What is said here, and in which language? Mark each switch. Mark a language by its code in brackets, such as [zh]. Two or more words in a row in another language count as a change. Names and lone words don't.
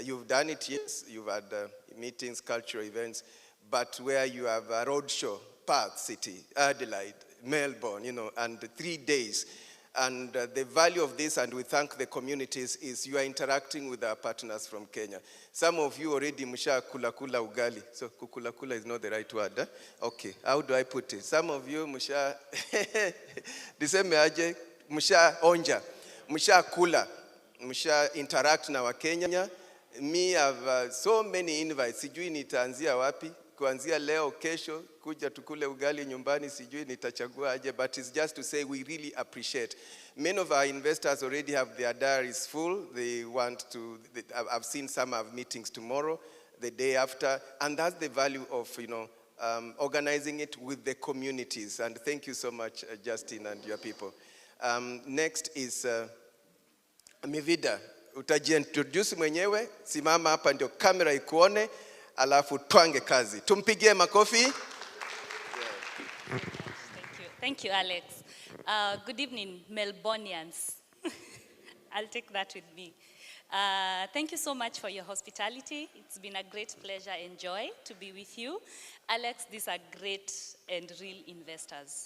[en] You've done it, yes, you've had meetings, cultural events, but where you have a roadshow, Perth City, Adelaide, Melbourne, and 3 days. And the value of this, and we thank the communities, is you are interacting with our partners from Kenya. Some of you already [sw] musha kula ugali. [en] So kula is not the right word. Eh? Okay, how do I put it? Some of you [sw] musha, diseme aje, musha onja, musha kula, musha interact na wa Kenya. [en] Me have so many invites. [sw] Sijui nitaanzia wapi. Kuanzia leo kesho kuja tukule ugali nyumbani sijui nitachagua aje, [en] but it's just to say we really appreciate. Many of our investors already have their diaries full. They want to, I've seen some have meetings tomorrow, the day after, and that's the value of organizing it with the communities. And thank you so much, Justin and your people. Next is Mivida. [sw] Utajiintroduce mwenyewe, simama hapa ndio kamera ikuone. Alafu twange kazi. Tumpigie makofi. [en] Thank you, Alex. Good evening, Melbournians. I'll take that with me. Thank you so much for your hospitality. It's been a great pleasure and joy to be with you. Alex, these are great and real investors.